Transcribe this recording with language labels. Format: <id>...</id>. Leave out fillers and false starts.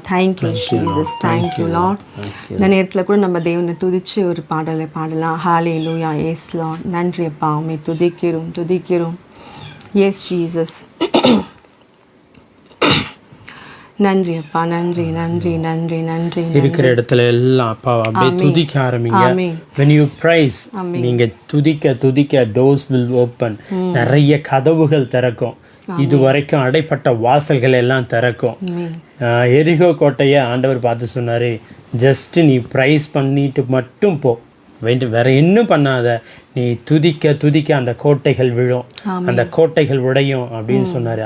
<en>Thank you Jesus. Thank you Lord.</en> <ta>இந்த நேரத்தில் கூட நம்ம தேவனை துதிச்சு ஒரு பாடலை பாடலாம். ஹல்லேலூயா.</ta> <en>Yes Lord.</en> <ta>நன்றி அப்பா, உம்மை துதிக்கிறோம் துதிக்கிறோம்.</ta> <en>Yes Jesus.</en> <ta>நன்றி அப்பா, நன்றி நன்றி நன்றி நன்றி. இருக்கிற இடத்துல எல்லாம் அப்பா அப்படியே துதிக்க ஆரம்பிங்க.</ta> <en>when you praise,</en> <ta>நீங்க துதிக்க துதிக்க</ta> <en>doors will open.</en> <ta>நிறைய கதவுகள் திறக்கும். இது வரைக்கும் அடைப்பட்ட வாசல்கள் எல்லாம் திறக்கும். எரிகோ கோட்டையை ஆண்டவர் பார்த்து சொன்னாரு, ஜஸ்ட் நீ ப்ரைஸ் பண்ணிட்டு மட்டும் போ, வேற இன்னும் பண்ணாத, நீ துதிக்க துதிக்க அந்த கோட்டைகள் விழும், அந்த கோட்டைகள் உடையும் அப்படின்னு சொன்னாரு.</ta>